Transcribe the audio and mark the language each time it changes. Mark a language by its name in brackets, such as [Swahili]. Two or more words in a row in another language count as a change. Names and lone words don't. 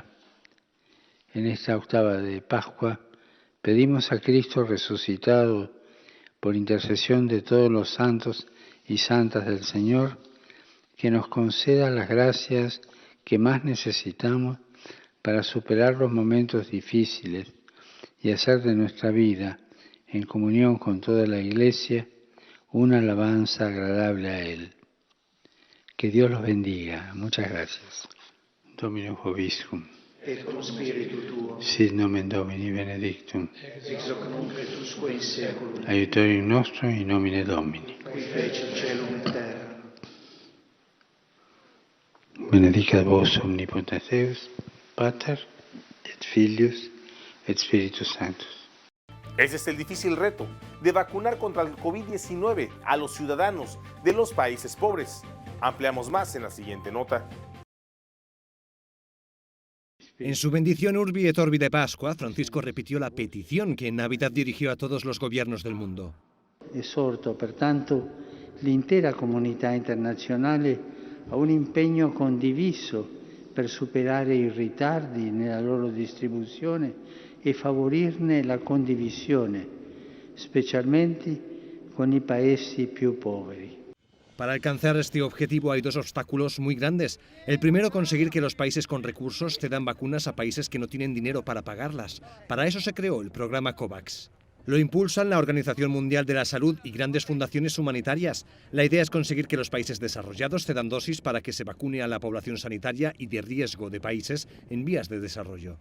[Spanish] En esta octava de Pascua pedimos a Cristo resucitado, por intercesión de todos los santos y santas del Señor, que nos conceda las gracias que más necesitamos para superar los momentos difíciles y hacer de nuestra vida, en comunión con toda la Iglesia, una alabanza agradable a Él. Que Dios los bendiga. Muchas gracias. [Latin] Dominus vobiscum. Et cum spiritu tuo. Sit nomen Domini benedictum. Ex hoc nunc et usque in saeculum. Aiutorium nostrum in nomine Domini. Qui fecit caelum et terra. Benedicat vos omnipotens Deus, Pater, et Filius, et Spiritus Sanctus. [Spanish] Ese es el difícil reto de vacunar contra el COVID-19 a los ciudadanos de los países pobres. Ampliamos más en la siguiente nota. En su bendición Urbi et Orbi de Pascua, Francisco repitió la petición que en Navidad dirigió a todos los gobiernos del mundo. [Italian] Esorto pertanto l'intera comunità internazionale a un impegno condiviso per superare i ritardi nella loro distribuzione e favorirne la condivisione, specialmente con i paesi più poveri. [Spanish] Para alcanzar este objetivo hay dos obstáculos muy grandes. El primero, conseguir que los países con recursos cedan vacunas a países que no tienen dinero para pagarlas. Para eso se creó el programa COVAX. Lo impulsan la Organización Mundial de la Salud y grandes fundaciones humanitarias. La idea es conseguir que los países desarrollados cedan dosis para que se vacune a la población sanitaria y de riesgo de países en vías de desarrollo.